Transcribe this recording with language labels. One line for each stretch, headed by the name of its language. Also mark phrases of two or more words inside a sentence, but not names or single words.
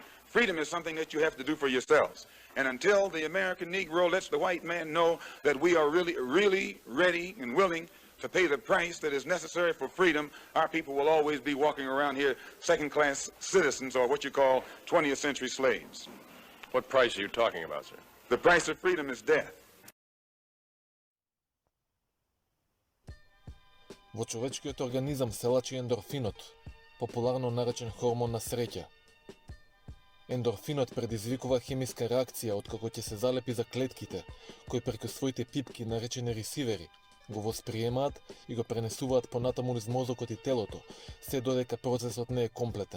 English: Freedom is something that you have to do for yourselves. And until the American Negro lets the white man know that we are really ready and willing to pay the price that is necessary for freedom, our people will always be walking around here second-class citizens, or what you call 20th century slaves. What price are you talking about, sir? The price of freedom is death.
Macedonian: Во човечкиот организам се лачи ендорфинот, популарно наречен хормон на среќа. Ендорфинот предизвикува хемиска реакција откако ќе се залепи за клетките, кои преку своите пипки, наречени ресивери, го восприемаат и го пренесуваат понатаму низ мозокот и телото, се додека процесот не е комплетен.